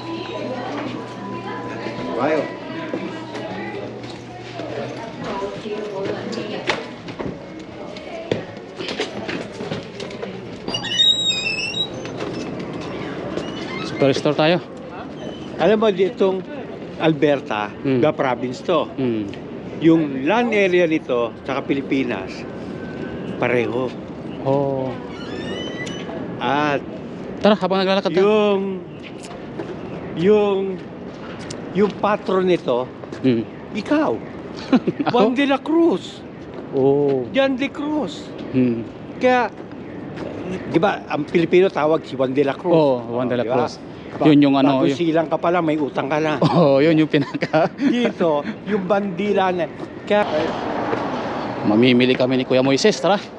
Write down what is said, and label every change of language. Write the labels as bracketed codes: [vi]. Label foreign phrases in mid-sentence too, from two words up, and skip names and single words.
[tl] Wow. Superstore tayo. Alam mo, ditong Alberta, [en] the province [tl] to. Yung land area nito, sa Pilipinas, pareho. Oh. At Tara, habang naglalakad tayo. yung patron nito, ikaw. Ako? Juan de la Cruz. Oh. Juan de Cruz. Kaya, di ba, ang Pilipino tawag si Juan de la Cruz. Oh, Juan de la Diba? Cruz. Yun yung ano. Bago silang ka pala, may utang ka na. Oh, yun yung pinaka. Dito, yung bandila na. Kaya, Mamimili kami ni Kuya Moises, tara.